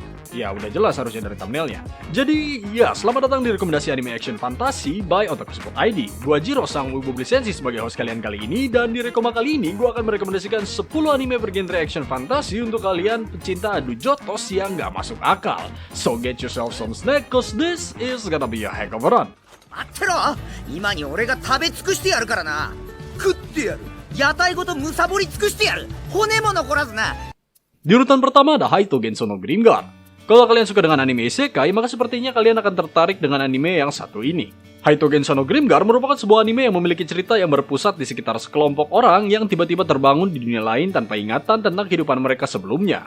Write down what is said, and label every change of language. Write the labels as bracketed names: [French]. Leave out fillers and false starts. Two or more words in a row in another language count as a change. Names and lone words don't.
[Indonesian] Ya udah jelas harusnya dari thumbnailnya. Jadi ya, selamat datang di rekomendasi anime action fantasi by Otaku Spot ID. Gue Jiro Sang Wibu Lisensi sebagai host kalian kali ini, dan di Rekoma kali ini gue akan merekomendasikan 10 anime bergenre action fantasi untuk kalian pecinta adu jotos yang gak masuk akal. [English] So get yourself some snack cause this is gonna be a heck of a run. [Japanese] 待ってろ、今に俺が食べ尽くしてやるからな。食ってやる。屋台ごとむさぼり尽くしてやる。骨も残らずな。 [Indonesian] Di urutan pertama ada Haito Genso no Grimgar. Kalau kalian suka dengan anime isekai, maka sepertinya kalian akan tertarik dengan anime yang satu ini. Haito Genso no Grimgar merupakan sebuah anime yang memiliki cerita yang berpusat di sekitar sekelompok orang yang tiba-tiba terbangun di dunia lain tanpa ingatan tentang kehidupan mereka sebelumnya.